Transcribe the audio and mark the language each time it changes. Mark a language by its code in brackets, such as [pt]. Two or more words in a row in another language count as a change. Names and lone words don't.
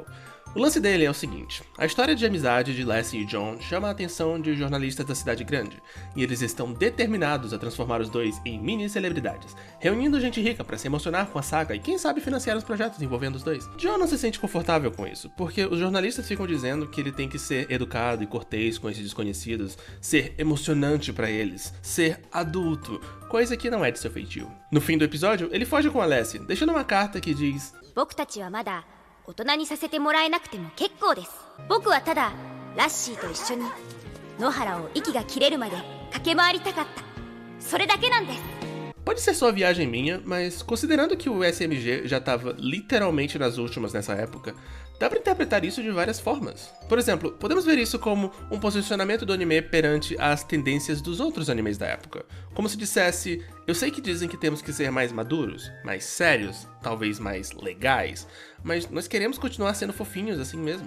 [pt] O lance dele é o seguinte: a história de amizade de Lassie e John chama a atenção de jornalistas da cidade grande, e eles estão determinados a transformar os dois em mini-celebridades, reunindo gente rica para se emocionar com a saga e quem sabe financiar os projetos envolvendo os dois. John não se sente confortável com isso, porque os jornalistas ficam dizendo que ele tem que ser educado e cortês com esses desconhecidos, ser emocionante para eles, ser adulto, coisa que não é de seu feitio. No fim do episódio, ele foge com a Lassie, deixando uma carta que diz: [ja] 僕たちはまだ大人にさせてもらえなくても結構です。僕はただラッシーと一緒に野原を息が切れるまで駆け回りたかった。それだけなんです。 [pt] Pode ser só viagem minha, mas considerando que o SMG já estava literalmente nas últimas nessa época, dá pra interpretar isso de várias formas. Por exemplo, podemos ver isso como um posicionamento do anime perante as tendências dos outros animes da época. Como se dissesse: eu sei que dizem que temos que ser mais maduros, mais sérios, talvez mais legais, mas nós queremos continuar sendo fofinhos assim mesmo.